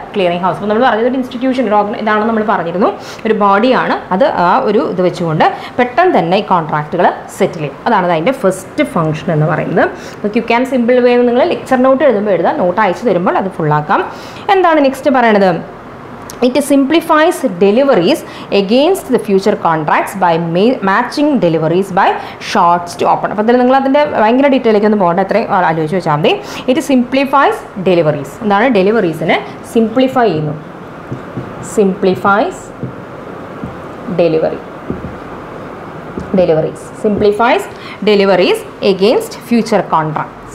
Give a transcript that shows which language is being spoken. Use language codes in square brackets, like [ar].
[ml] Clearing house. അപ്പോൾ നമ്മൾ പറഞ്ഞത് ഒരു ഇൻസ്റ്റിറ്റ്യൂഷൻ, ഒരു ഇതാണെന്ന് നമ്മൾ പറഞ്ഞിരുന്നു, ഒരു ബോഡിയാണ്. അത് ആ ഒരു ഇത് വെച്ചുകൊണ്ട് പെട്ടെന്ന് തന്നെ ഈ കോൺട്രാക്റ്റുകൾ സെറ്റിൽ ചെയ്യും. അതാണ് അതിൻ്റെ ഫസ്റ്റ് ഫംഗ്ഷൻ എന്ന് പറയുന്നത്. അപ്പോൾ ക്വിക്ക് ആൻഡ് സിമ്പിൾ വേ എന്ന് നിങ്ങൾ ലെക്ചർ നോട്ട് എഴുതുമ്പോൾ എഴുതാം, നോട്ട് അയച്ചു തരുമ്പോൾ അത് ഫുള്ളാക്കാം. എന്താണ് നെക്സ്റ്റ് പറയണത്? [en] It simplifies deliveries against the future contracts by matching deliveries by shorts to open. [ml] അപ്പോൾ നിങ്ങൾ അതിൻ്റെ ഭയങ്കര ഡീറ്റെയിലേക്ക് ഒന്നും പോകേണ്ട, എത്രയും ആലോചിച്ച് വെച്ചാൽ മതി. [en] It simplifies deliveries. [ml] എന്താണ്? ഡെലിവറീസിനെ സിംപ്ലിഫൈ ചെയ്യുന്നു. [en] Simplifies deliveries. Simplifies deliveries against future contracts.